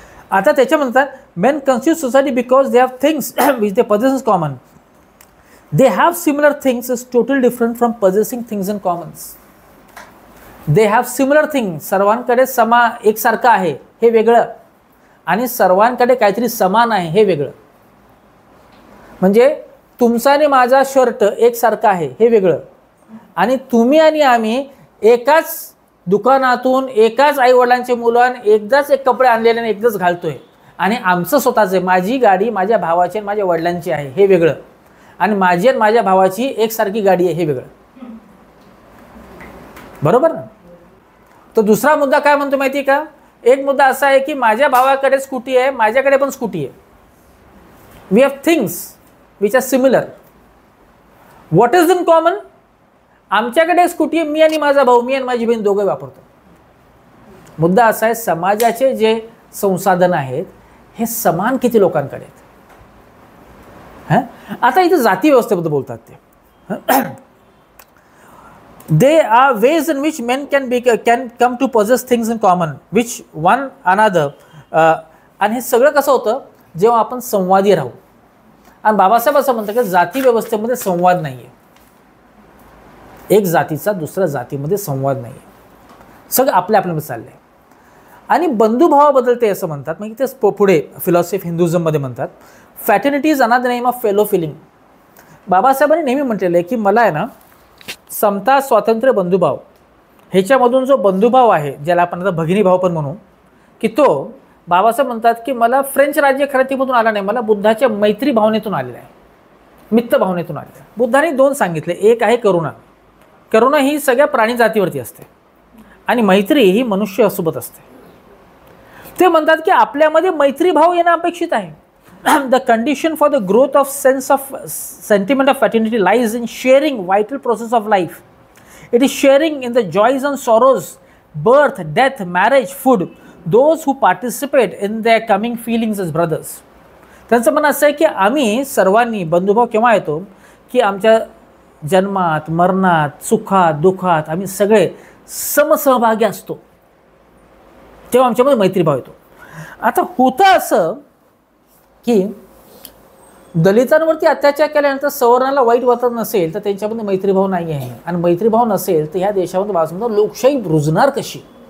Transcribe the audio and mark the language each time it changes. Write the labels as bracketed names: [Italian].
[Marathi] आता त्याच्या म्हणतात [English] Men constitute society because they have things which they possess in common. They have similar things is totally different from possessing things in commons. They have similar things. [Marathi] सर्वांकडे एकसारखं आहे हे वेगळं आणि सर्वांकडे काहीतरी समान आहे हे वेगळं. म्हणजे तुमचा आणि माझा शर्ट एकसारखा आहे हे वेगळं आणि तुम्ही आणि आम्ही एकाच दुकानातून एकाच आईवडिलांचे मुलं एकदाच एक कपडे आणलेले आणि एकदाच घालतोय आणि आमचं स्वतःचे, माझी गाडी माझ्या भावाची आणि माझ्या वडिलांची आहे हे वेगळं आणि माझी आणि माझ्या भावाची एकसारखी गाडी आहे हे वेगळं. बरोबर ना? तर दुसरा मुद्दा काय म्हणतो माहिती आहे का? एक मुद्दा असा आहे की माझ्या भावाकडे स्कूटी आहे, माझ्याकडे पण स्कूटी आहे. [English] We have things which are similar. What is in common? [Marathi] आमच्याकडे स्कूटी आहे, मी आणि माझा भाऊ, मी आणि माझी बहीण दोघे वापरतो. मुद्दा असा आहे समाजाचे जे संसाधन आहेत हे समान किती लोकांकडे आहेत. आता इथे जाती व्यवस्थेबद्दल बोलतात ते. [English] They are ways in which men can come to possess things in common which one another. [Marathi] आणि हे सगळं कसं होतं जेव्हा आपण संवादी राहू. आणि बाबासाहेब असं म्हणतात की जाती व्यवस्थेमध्ये संवाद नाही आहे. एक जातीचा दुसऱ्या जातीमध्ये संवाद नाही आहे, सगळं आपल्या आपल्यामध्ये चाललं आहे. आणि बंधुभावाबद्दल ते असं म्हणतात, म्हणजे ते पुढे फिलॉसॉफी हिंदुझममध्ये म्हणतात [English] Fraternity is another name of fellow feeling. [Marathi] बाबासाहेबांनी नेहमी म्हटलेलं आहे की मला आहे ना समता स्वातंत्र्य बंधुभाव ह्याच्यामधून जो बंधुभाव आहे ज्याला आपण आता भगिनीभाव पण म्हणू की तो बाबासाहेब म्हणतात की मला फ्रेंच राज्यक्रांतीमधून आला नाही, मला बुद्धाच्या मैत्री भावनेतून आलेला आहे, मित्र भावनेतून आलेला आहे. बुद्धाने 2 सांगितले, एक आहे करुणा. करुणा ही सगळ्या प्राणी जातीवरती असते आणि मैत्री ही मनुष्यासोबत असते. ते म्हणतात की आपल्यामध्ये मैत्री भाव येणं अपेक्षित आहे. [English] The condition for the growth of sentiment of fraternity lies in sharing vital process of life. It is sharing in the joys and sorrows, birth, death, marriage, food. Those who participate in their coming feelings as brothers. [Marathi] त्यांचं म्हणणं असं आहे की आम्ही सर्वांनी बंधुभाव केव्हा येतो की आमच्या जन्मात, मरणात, सुखात, दुःखात आम्ही सगळे समसहभागी असतो तेव्हा आमच्यामध्ये मैत्रीभाव येतो. आता होतं असं की दलितांवरती अत्याचार केल्यानंतर सवर्णाला वाईट वाटत नसेल तर त्यांच्यामध्ये मैत्रीभाव नाही आहे, आणि मैत्रीभाव नसेल तर ह्या देशामध्ये बाजूला लोकशाही रुजणार कशी?